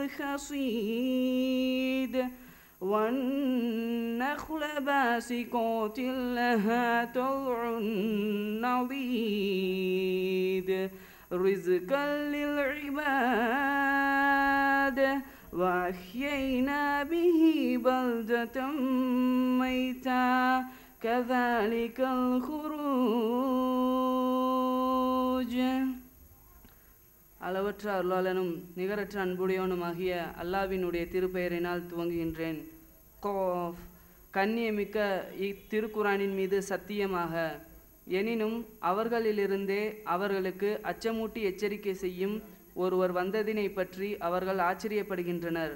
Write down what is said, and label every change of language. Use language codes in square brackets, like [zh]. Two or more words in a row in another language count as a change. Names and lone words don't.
[ar] الحصيد والنخل باسقات لها طلع نضيد رزقا للعباد وأحيينا به بلدة ميتا كذلك الخروج. [ta] அளவற்ற அருளாளனும் நிகரற்ற அன்புடையவனுமாகிய அல்லாஹ்வினுடைய திருப்பெயரினால் துவங்குகின்றேன். கண்ணியமிக்க இத்திருக்குரானின் மீது சத்தியமாக. எனினும் அவர்களிலிருந்தே அவர்களுக்கு அச்சமூட்டி எச்சரிக்கை செய்யும் ஒருவர் வந்ததினை பற்றி அவர்கள் ஆச்சரியப்படுகின்றனர்.